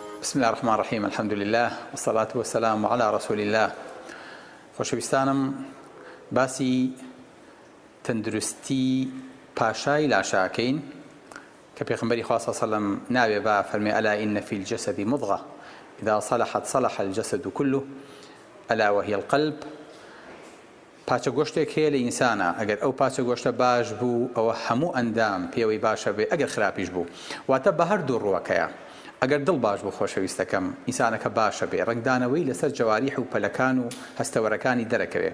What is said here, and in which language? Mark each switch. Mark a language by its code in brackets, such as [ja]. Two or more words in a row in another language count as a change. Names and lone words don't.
[ar] بسم الله الرحمن الرحيم. الحمد لله والصلاة والسلام على رسول الله. [ckb] خۆشەویستانم باسی تەندروستی پاشای لاشاکەین کە پێغەمبەری خوا [ar] صلی الله علیه و سلم [ckb] ناوێ با فەرمێ [ar] ئەلا ئین فی الجەسەد مضغة إذا صلحت صلح الجسد كله ألا وهي القلب. [ckb] پاچە گۆشتێک هەیە لە ئینسانە، ئەگەر ئەو پاچە گۆشتە باش بوو ئەوە هەموو ئەندام پێوەی باشە بێ، ئەگەر خراپیش بوو واتە بە هەردوو ڕووەکەیە. ئەگەر دڵ باش بوو خۆشەویستەکەم ئینسانەکە باشە بێ، ڕنگدانەوەی لەسەر جەواریح و پەلەکان و هەستەوەرەکانی دەرەکەوێ.